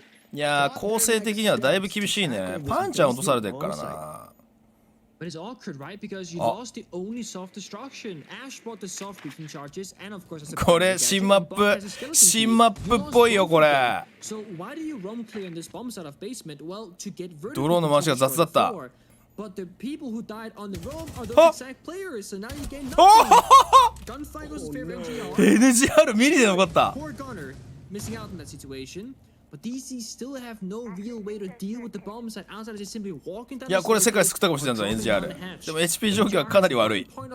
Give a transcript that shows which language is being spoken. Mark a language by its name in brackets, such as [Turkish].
[Japanese] いやー、構成的にはだいぶ厳しいね。パンチャー落とされてるからな。 [English] But it's awkward, right? Because you lost the only soft destruction. Ash brought the soft beacon charges, and of course, [Japanese] これ新マップっぽいよこれ。 [English] So why do you roam clear in this bomb side of basement? Well, to get vertical. [Japanese] ドローンの回しが雑だった。 [English] But the people who died on the roam are those exact players. So now you gain nothing. Gunfight goes fair NGR. [Japanese] NGR ミリで残った。 [English] Poor Gunner missing out in that situation. But DZ still have no real way to deal with the bomb site outside of just simply walking down. [Japanese] いやこれ世界救ったかもしれないぞ NGR。でも HP 状況はかなり悪い。